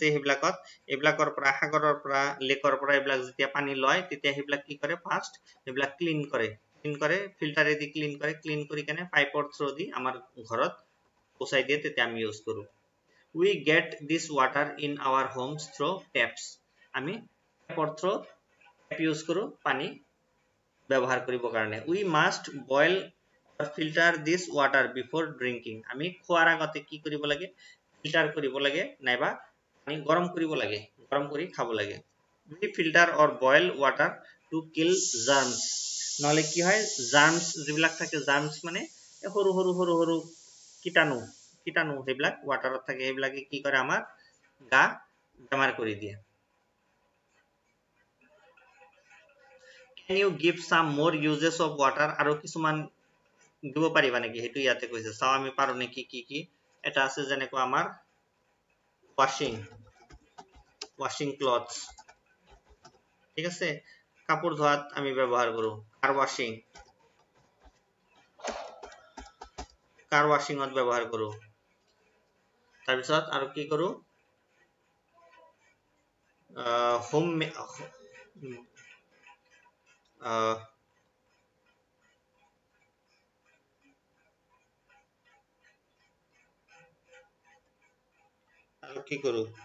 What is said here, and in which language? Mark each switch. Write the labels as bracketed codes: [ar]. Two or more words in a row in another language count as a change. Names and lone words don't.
[as] হেবিলাকত এবিলাকৰ পৰা সাগৰৰ পৰা লেকৰ পৰা এবিলাক যেতিয়া পানী লয় তেতিয়া হেবিলাক কি কৰে ফাৰ্স্ট এবিলাক ক্লিন কৰে ফিল্টাৰে দি ক্লিন কৰি কেনে পাইপৰ থ্ৰু দি আমাৰ ঘৰত পচাই দিয়ে তেতিয়া আমি ইউজ কৰো [en] we get this water in our homes through taps [as] আমি টেপৰ থ্ৰু টেপ ইউজ কৰো পানী ব্যৱহাৰ কৰিবৰ কাৰণে [en] we must boil or filter this water before drinking [as] আমি খোৱাৰ আগতে কি কৰিব লাগে ফিল্টাৰ কৰিব লাগে নাইবা পানী গৰম কৰিব লাগে গৰম কৰি খাব লাগে [en] we filter or boil water to kill [as] germs নহলে কি হয় germs যিবিলাক থাকে germs মানে সৰু কীটাণু কীটাণু সেইবিলাক ৱাটাৰত থাকে, সেইবিলাকে কি কৰে আমাৰ গা বেমাৰ কৰি দিয়ে। [en] Can you give some more uses of water? [as] আৰু কিছুমান দিব পাৰিবা নেকি, সেইটো ইয়াতে কৈছে, চাও আমি পাৰো নেকি কি কি। এটা আছে যেনেকৈ আমাৰ [en] washing clothes, [as] ঠিক আছে, কাপোৰ ধোৱাত আমি ব্যৱহাৰ কৰো, কাৰ ৱাশ্বিংত ব্যৱহাৰ কৰো। তাৰপিছত আৰু কি কৰো, হোম আৰু কি কৰো,